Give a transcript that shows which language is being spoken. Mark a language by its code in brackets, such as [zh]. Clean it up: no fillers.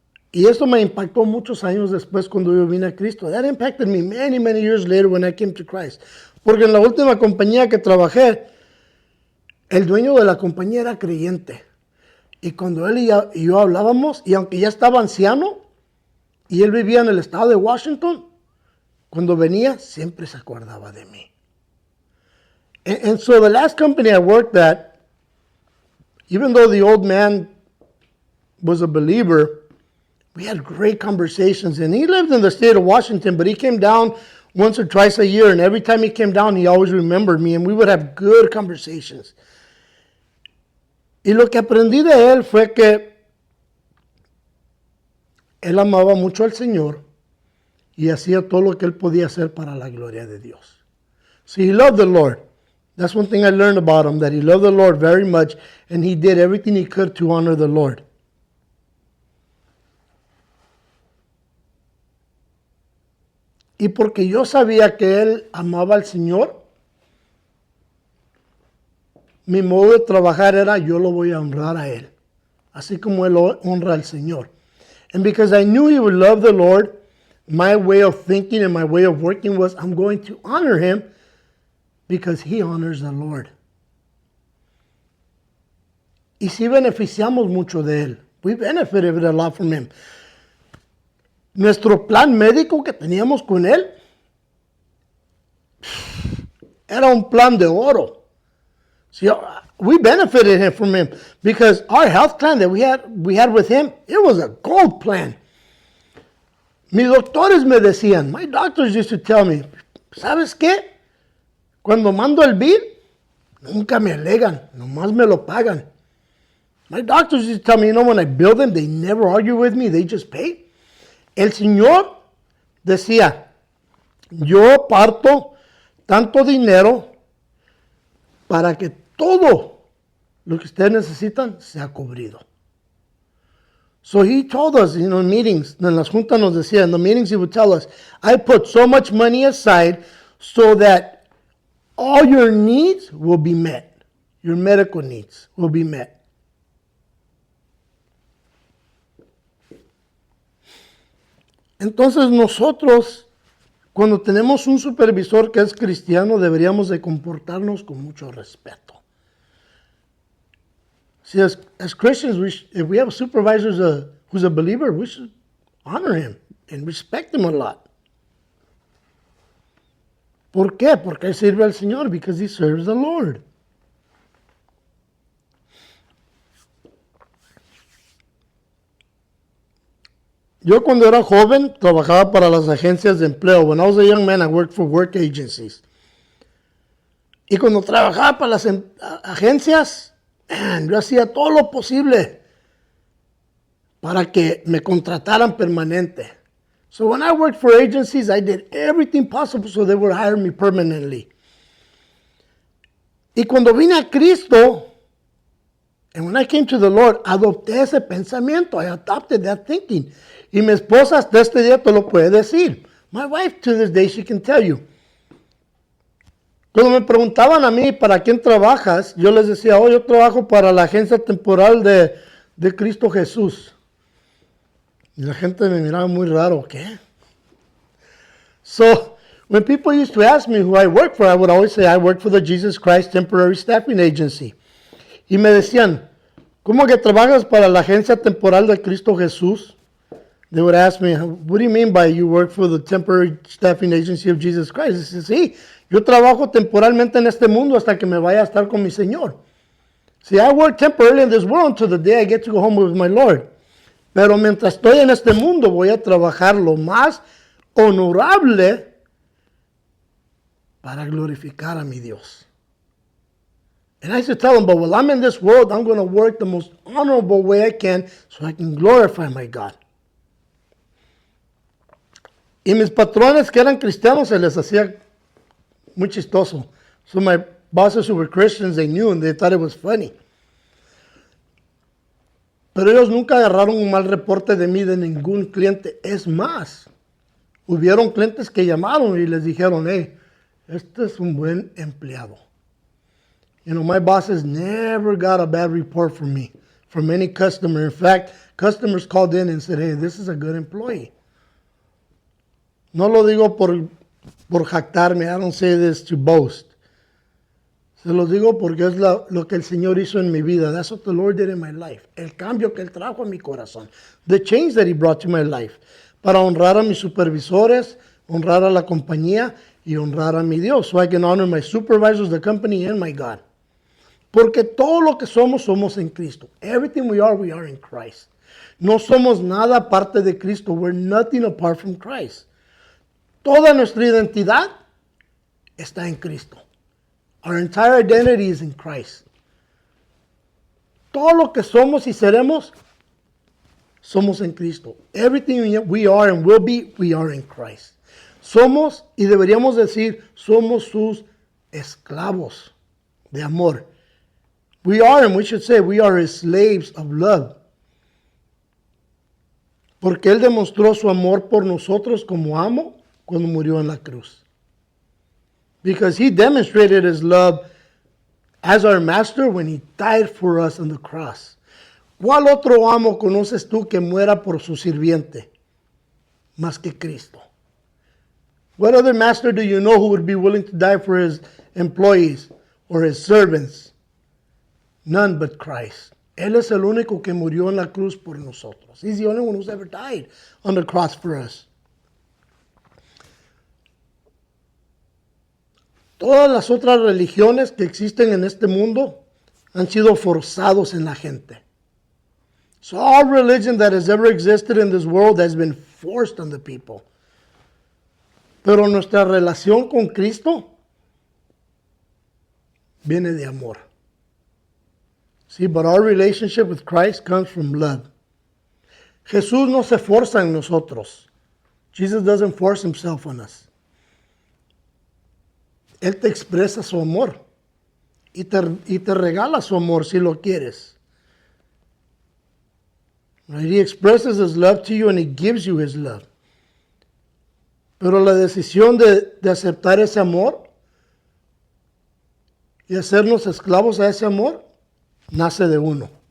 [es] Y esto me impactó muchos años después cuando yo vine a Cristo. [en] That impacted me many years later when I came to Christ. [es] Porque en la última compañía que trabajé, el dueño de la compañía era creyente. Y cuando él y yo hablábamos, y aunque ya estaba anciano, y él vivía en el estado de Washington, cuando venía, siempre se acordaba de mí. [en] And so the last company I worked at, even though the old man was a believer, we had great conversations. And he lived in the state of Washington, but he came down once or twice a year. And every time he came down, he always remembered me. And we would have good conversations. [es] Y lo que aprendí de él fue que él amaba mucho al Señor y hacía todo lo que él podía hacer para la gloria de Dios. [en] So he loved the Lord. That's one thing I learned about him, that he loved the Lord very much, and he did everything he could to honor the Lord. [es] Y porque yo sabía que él amaba al Señor, mi modo de trabajar era, yo lo voy a honrar a él, así como él honra al Señor. [en] And because I knew he would love the Lord, my way of thinking and my way of working was, I'm going to honor him because he honors the Lord. [es] Y sí beneficiamos mucho de él. [en] We benefited a lot from him. [es] Nuestro plan médico que teníamos con él era un plan de oro. [en] See, we benefited from him because our health plan that we had with him, it was a gold plan. [es] Mis doctores me decían, [en] my doctors used to tell me, [es] ¿sabes qué? Cuando mando el bill, nunca me alegan, nomás me lo pagan. [en] My doctors used to tell me, you know, when I bill them, they never argue with me, they just pay. [es] El Señor decía, yo parto tanto dinero para que todo lo que ustedes necesitan sea cubrido. [en] So he told us, in meetings, [es] en las juntas nos decía, [en] in the meetings he would tell us, I put so much money aside so that all your needs will be met. Your medical needs will be met. [es] Entonces nosotros, cuando tenemos un supervisor que es cristiano, deberíamos de comportarnos con mucho respeto. [en] See, as Christians, if we have a supervisor who's a believer, we should honor him and respect him a lot. [es] ¿Por qué? Porque él sirve al Señor, [en] because he serves the Lord. [es] Yo cuando era joven trabajaba para las agencias de empleo. [en] When I was a young man, I worked for work agencies. [es] Y cuando trabajaba para las agencias, yo hacía todo lo posible para que me contrataran permanente. [en] So when I worked for agencies, I did everything possible so they would hire me permanently. [es] Y cuando vine a Cristo, [en] and when I came to the Lord, [es] adopté ese pensamiento. [en] I adopted that thinking. [es] Y mi esposa hasta este día te lo puede decir. [en] My wife, to this day, she can tell you. [es] Cuando me preguntaban a mí, ¿para quién trabajas? Yo les decía, yo trabajo para la agencia temporal de Cristo Jesús. Y la gente me miraba muy raro, ¿qué? [en] So, when people used to ask me who I work for, I would always say, I work for the Jesus Christ Temporary Staffing Agency. [es] Y me decían, ¿cómo que trabajas para la agencia temporal de Cristo Jesús? [en] They would ask me, what do you mean by you work for the Temporary Staffing Agency of Jesus Christ? I said, [es] sí, yo trabajo temporalmente en este mundo hasta que me vaya a estar con mi Señor. [en] See, I work temporarily in this world until the day I get to go home with my Lord. [es] Pero mientras estoy en este mundo voy a trabajar lo más honorable para glorificar a mi Dios. [en] And I used to tell them, but while I'm in this world, I'm going to work the most honorable way I can so I can glorify my God. [es] Y mis patrones que eran cristianos se les hacía muy chistoso. [en] So my bosses who were Christians, they knew and they thought it was funny. [es] Pero ellos nunca agarraron un mal reporte de mí de ningún cliente. Es más, hubieron clientes que llamaron y les dijeron, hey, este es un buen empleado. [en] You know, my bosses never got a bad report from me, from any customer. In fact, customers called in and said, hey, this is a good employee. [es] No lo digo por jactarme. [en] I don't say this to boast. [es] Se lo digo porque es lo que el Señor hizo en mi vida. [en] That's what the Lord did in my life. [es] El cambio que Él trajo en mi corazón. [en] The change that He brought to my life. [es] Para honrar a mis supervisores, honrar a la compañía y honrar a mi Dios. [en] So I can honor my supervisors, the company, and my God. [es] Porque todo lo que somos, somos en Cristo. [en] Everything we are in Christ. [es] No somos nada aparte de Cristo. [en] We're nothing apart from Christ. [es] Toda nuestra identidad está en Cristo. [en] Our entire identity is in Christ. [es] Todo lo que somos y seremos, somos en Cristo. [en] Everything we are and will be, we are in Christ. [es] Somos, y deberíamos decir, somos sus esclavos de amor. [en] We are, and we should say, we are his slaves of love. [es] Porque él demostró su amor por nosotros como amo cuando murió en la cruz. [en] Because he demonstrated his love as our master when he died for us on the cross. [es] ¿Cuál otro amo conoces tú que muera por su sirviente? Más que Cristo. [en] What other master do you know who would be willing to die for his employees or his servants? None but Christ. [es] Él es el único que murió en la cruz por nosotros. [en] He's the only one who's ever died on the cross for us. [es] Todas las otras religiones que existen en este mundo han sido forzados en la gente. [en] So all religion that has ever existed in this world has been forced on the people. [es] Pero nuestra relación con Cristo viene de amor. [en] See, but our relationship with Christ comes from love. [es] Jesús no se forza en nosotros. [en] Jesus doesn't force himself on us. [es] Él te expresa su amor y te regala su amor si lo quieres. [en] Right? He expresses his love to you and he gives you his love. [es] Pero la decisión de aceptar ese amor y hacernos esclavos a ese amor nace de uno.